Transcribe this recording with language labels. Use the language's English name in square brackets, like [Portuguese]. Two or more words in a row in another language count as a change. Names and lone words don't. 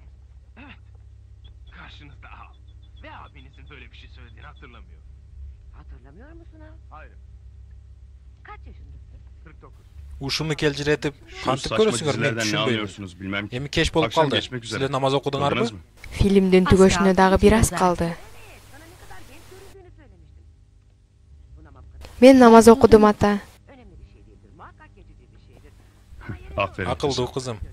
[Turkish] Evet. Karşınızda Al. Ve abinizin böyle bir şey söylediğini hatırlamıyor. Hatırlamıyor musun ha? Hayır. Kaç yaşındasın? 49. [Kyrgyz] Ушуну келжиретип, кантип көрөсүңөр мен түшүнбөйм. Эми кеч болуп калды. Силер намаз окудуңарбы? Фильмдин түгөшүнө дагы бир аз калды. Мен намаз окудум, ата. Акылдуу кызым.